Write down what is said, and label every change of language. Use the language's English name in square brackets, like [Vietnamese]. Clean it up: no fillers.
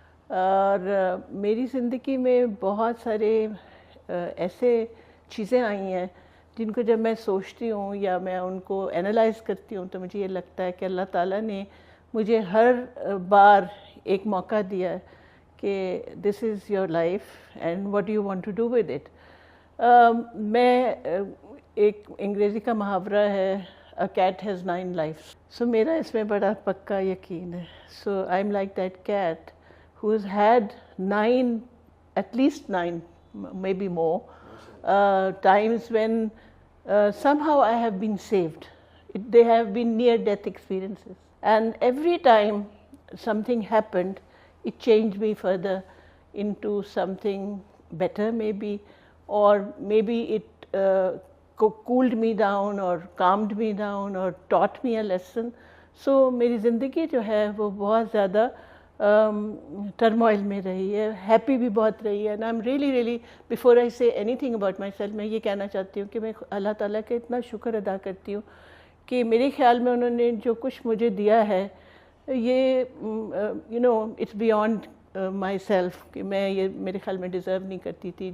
[Urdu] اور میری زندگی میں بہت سارے ایسے چیزیں آئی ہیں جن کو جب میں سوچتی ہوں یا میں ان کو انالائز کرتی ہوں تو مجھے یہ لگتا ہے کہ اللہ تعالیٰ نے مجھے ہر بار ایک موقع دیا ہے کہ [English] This is your life and what you want to do with it. [Urdu] میں ایک انگریزی کا محاورہ ہے [English] a cat has 9 lives. [Urdu] So میرا اس میں بڑا پکا یقین ہے. [English] So I'm like that cat who has had 9, at least 9, maybe more, times when somehow I have been saved. They have been near-death experiences. And every time something happened, it changed me further into something better maybe, or maybe it cooled me down or calmed me down or taught me a lesson. [Urdu] So میری زندگی جو ہے وہ بہت زیادہ turmoil میں رہی ہے, ہیپی بھی بہت رہی ہے. [English] and I am really really before I say anything about myself, [Urdu] میں یہ کہنا چاہتی ہوں کہ میں اللہ تعالیٰ کا اتنا شکر ادا کرتی ہوں کہ میرے خیال میں انہوں نے جو کچھ مجھے دیا ہے یہ [English] it's beyond myself, [Urdu] کہ میں یہ میرے خیال میں ڈیزرو نہیں کرتی تھی.